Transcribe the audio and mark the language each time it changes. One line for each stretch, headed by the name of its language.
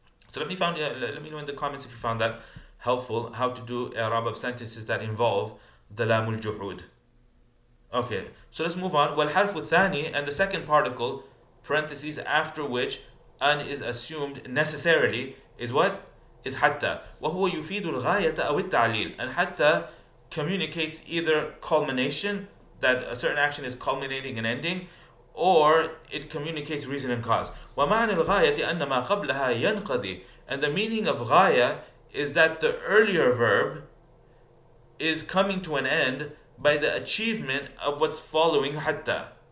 English: So let me know in the comments if you found that helpful, how to do i'rab of sentences that involve the lamul juhud. Okay, so let's move on.
Arabic: وَالْحَرْفُ الثَّانِي,
English: and the second particle, parentheses, after which an is assumed necessarily, is what? Is hatta.
Arabic: وَهُوَ يُفِيدُ الْغَايَةَ أَوِ التَّعْلِيلِ.
English: And hatta communicates either culmination, that a certain action is culminating and ending, or it communicates reason and cause.
Arabic: وَمَعْنَ الْغَايَةِ أَنَّ مَا قَبْلَهَا يَنْقَضِي.
English: And the meaning of ghaya is that the earlier verb is coming to an end by the achievement of what's following hatta.